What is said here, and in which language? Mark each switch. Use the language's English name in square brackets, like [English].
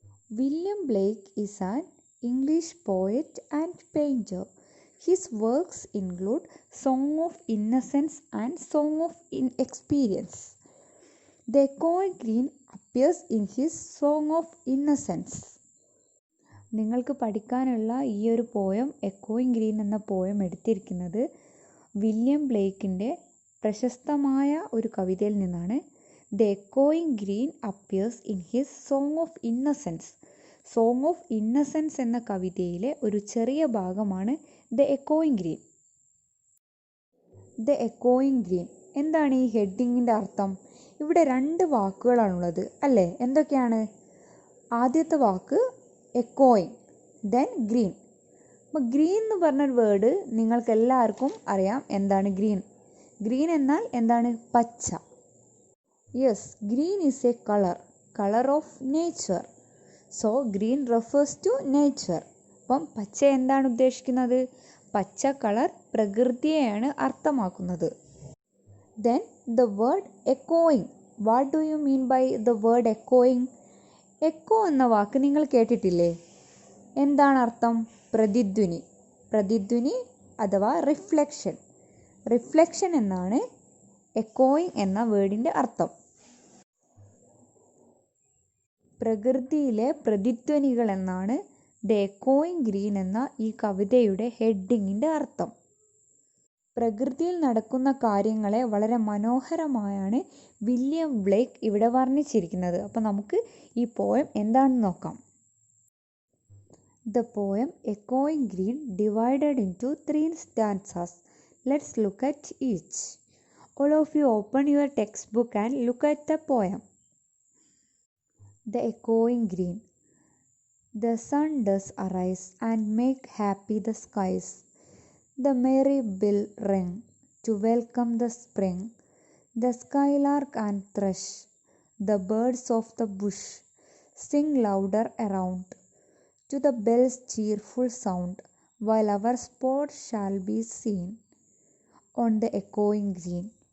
[English] William Blake is an English poet and painter. His works include Song of Innocence and Song of Experience. The Echoing Green appears in his Song of Innocence. [Malayalam] നിങ്ങൾക്ക് പഠിക്കാനുള്ള ഈ ഒരു poem എക്കോയിങ് green എന്ന poem എടുത്തിരിക്കുന്നത് William ബ്ലേക്കിൻ്റെ പ്രശസ്തമായ ഒരു കവിതയിൽ നിന്നാണ്. [English] The എക്കോയിങ് green appears in his song of innocence. [Malayalam] Song of innocence എന്ന കവിതയിലെ ഒരു ചെറിയ ഭാഗമാണ് ദ എക്കോയിങ് ഗ്രീൻ. ദ എക്കോയിങ് ഗ്രീൻ എന്താണ് ഈ ഹെഡിങ്ങിൻ്റെ അർത്ഥം? ഇവിടെ രണ്ട് വാക്കുകളാണുള്ളത് അല്ലേ? എന്തൊക്കെയാണ്? ആദ്യത്തെ വാക്ക് എക്കോയിങ്, ദെൻ ഗ്രീൻ. അപ്പോൾ ഗ്രീൻ എന്ന് പറഞ്ഞൊരു വേർഡ് നിങ്ങൾക്ക് എല്ലാവർക്കും അറിയാം. എന്താണ് ഗ്രീൻ? ഗ്രീൻ എന്നാൽ എന്താണ്? പച്ച. [English] Yes, green is a colour of nature. So green refers to nature. [Malayalam] അപ്പം പച്ച എന്താണ് ഉദ്ദേശിക്കുന്നത്? പച്ച കളർ പ്രകൃതിയെയാണ് അർത്ഥമാക്കുന്നത്. [English] Then the word echoing. What do you mean by the word echoing? [Malayalam] Echo എന്ന വാക്ക് നിങ്ങൾ കേട്ടിട്ടില്ലേ? എന്താണ് അർത്ഥം? പ്രതിധ്വനി. പ്രതിധ്വനി അഥവാ റിഫ്ലക്ഷൻ. റിഫ്ലക്ഷൻ എന്നാണ് എക്കോയിങ് എന്ന വേർഡിൻ്റെ അർത്ഥം. പ്രകൃതിയിലെ പ്രതിധ്വനികൾ എന്നാണ് ദ എക്കോയിങ് ഗ്രീൻ എന്ന ഈ കവിതയുടെ ഹെഡിങ്ങിൻ്റെ അർത്ഥം. പ്രകൃതിയിൽ നടക്കുന്ന കാര്യങ്ങളെ വളരെ മനോഹരമായാണ് വില്യം ബ്ലേക്ക് ഇവിടെ വർണ്ണിച്ചിരിക്കുന്നത്. അപ്പോൾ നമുക്ക് ഈ പോയം എന്താണെന്ന് നോക്കാം. [English] The poem എക്കോയിങ് green divided into 3 stanzas. Let's look at each. All of you open your text book and look at the poem. The എക്കോയിങ് green. The sun does arise and make happy the skies. The merry bell rang to welcome the spring. The skylark and thrush, the birds of the bush, sing louder around to the bell's cheerful sound, while our sport shall be seen on the echoing green.